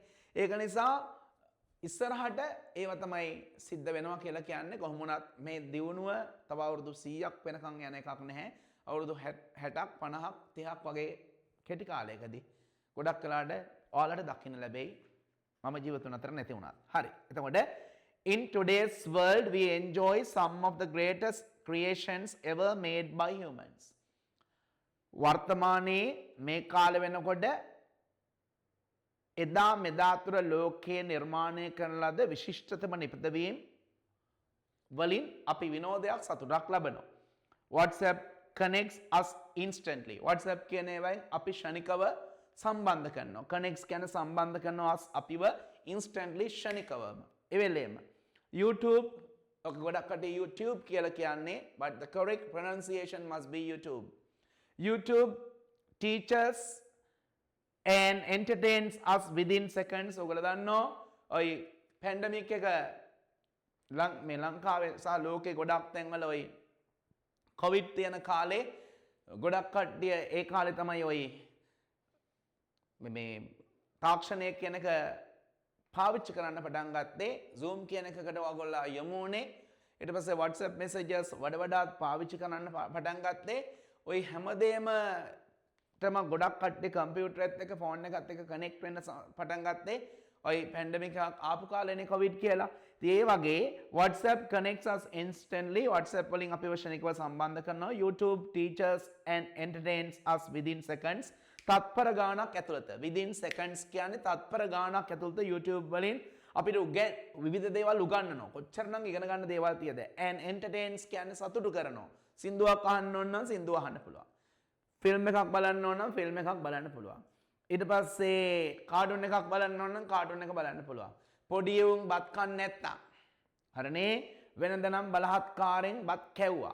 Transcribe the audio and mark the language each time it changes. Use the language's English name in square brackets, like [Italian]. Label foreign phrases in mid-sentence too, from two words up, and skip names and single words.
[Sinhala] ඒක නිසා ඉස්සරහට ඒව තමයි සිද්ධ වෙනවා කියලා කියන්නේ. කොහොම වුණත් මේ දියුණුව තව අවුරුදු 100ක් වෙනකන් යන එකක් නැහැ. අවුරුදු 60ක් 50ක් 30ක් වගේ කෙටි කාලයකදී ගොඩක් වෙලාට ඔයාලට දකින්න ලැබෙයි මම ජීවිතුන් අතර නැති වුණත්. හරි. [English] එතකොට in today's world we enjoy some of the greatest creations ever made by humans. [Sinhala] වර්තමානයේ මේ කාලේ වෙනකොට එදා මෙදා තුර ලෝකයේ නිර්මාණය කරන ලද විශිෂ්ටතම නිපදවීම් වලින් අපි විනෝදයක් සතුටක් ලබනවා. [English] WhatsApp connects us instantly. [Sinhala] WhatsApp කියන ඒවායින් අපි ෂණිකව සම්බන්ධ කරනවා. connects කියන්නේ සම්බන්ධ කරනවා අපිව instantly ෂණිකවම. ඒ වෙලේම YouTube ගොඩක් කටේ YouTube කියලා කියන්නේ [English] but the correct pronunciation must be YouTube. YouTube teaches and entertains us within seconds. [Sinhala] ඔයගොල්ලෝ දන්නෝ ඔයි පැන්ඩමික් එක මේ ලංකාවේ සහ ලෝකේ ගොඩක් තැන්වල ඔයි කොවිඩ් තියෙන කාලේ ගොඩක් කට්ටිය ඒ කාලේ තමයි ඔයි මේ තාක්ෂණය කියන එක පාවිච්චි කරන්න පටන් ගත්තේ. Zoom කියන එකකට ඔයගොල්ලෝ යමු උනේ. ඊට පස්සේ WhatsApp messages වඩාත් පාවිච්චි කරන්න පටන් ගත්තේ. ඔයි හැමදේම තම ගොඩක් කට්ටිය කම්පියුටර් එකත් එක්ක ෆෝන් එකත් එක්ක කනෙක්ට් වෙන්න පටන් ගත්තේ. ඔයි පැන්ඩමික් එකක් ආපු කාලේනේ කොවිඩ් කියලා. ඉතින් ඒ වගේ [English] WhatsApp connects us instantly. [Sinhala] WhatsApp වලින් අපිව ශනිකව සම්බන්ධ කරනවා. [English] YouTube teaches and entertains us within seconds. [Sinhala] තත්පර ගානක් ඇතුළත. [English] within seconds [Sinhala] කියන්නේ තත්පර ගානක් ඇතුළත YouTube වලින් අපිට විවිධ දේවල් උගන්වනවා. කොච්චරනම් ඉගෙන ගන්න දේවල් තියද. [English] and entertains [Sinhala] කියන්නේ සතුටු කරනවා. සින්දුවක් අහන්න ඕන නම් සින්දුව අහන්න පුළුවන්. ෆිල්ම් එකක් බලන්න ඕන නම් ෆිල්ම් එකක් බලන්න පුළුවන්. ඊට පස්සේ කාටුන් එකක් බලන්න ඕන නම් කාටුන් එක බලන්න පුළුවන්. පොඩි උන් බත් කන්න නැත්තම් හරිනේ වෙනද නම් බලහත්කාරයෙන් බත් කැව්වා.